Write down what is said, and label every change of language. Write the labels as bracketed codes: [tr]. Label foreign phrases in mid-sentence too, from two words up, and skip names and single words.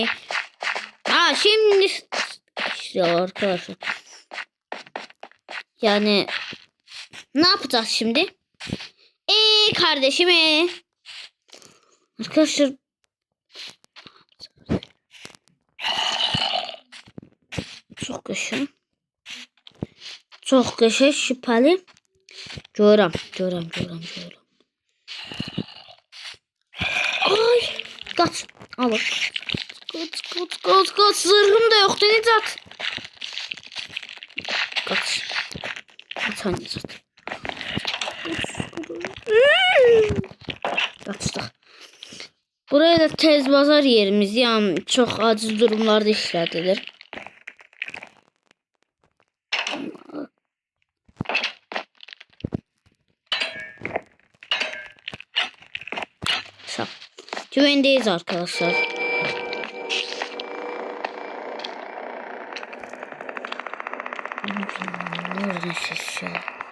[tr] Ha şimdi işte arkadaşlar. Yani ne yapacağız şimdi? Kardeşim arkadaşlar [az] Çox qəşəng. Çox qəşəng, şübhəli. Görürəm. Ay, qaç. Alır. Qaç. Zırhım da yoxdur, Nicat. Qaç. Qaç, Nicat. Qaçdıq. Buraya da tez bazar yerimiz, [tr] yani çok aciz durumlarda işlədilir. Güvendeyiz arkadaşlar. Nereden ses ya?